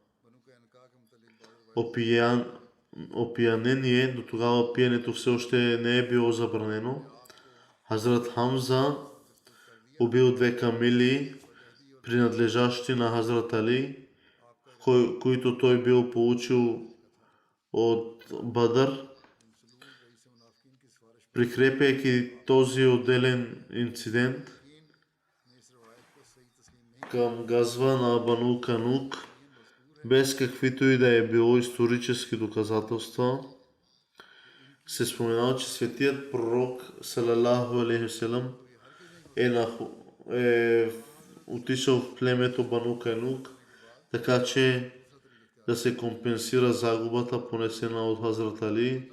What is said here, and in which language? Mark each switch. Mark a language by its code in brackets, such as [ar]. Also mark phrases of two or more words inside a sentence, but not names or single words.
[bg] опиянение, до тогава пиенето все още не е било забранено, Хазрат Хамза убил 2 камили, принадлежащи на Хазрат Али, които той бил получил от Бадър, Прикрепяйки този отделен инцидент [ur] نے اس روایت کو صحیح تسلیم نہیں [bg] към газва на Бану Канук, без каквито и да е било исторически доказателства, се споменава, че светият пророк [ar] صلى الله عليه وسلم [bg] е отишъл в племето Бану Канук, така че да се компенсира загубата, понесена от Хазрат Али.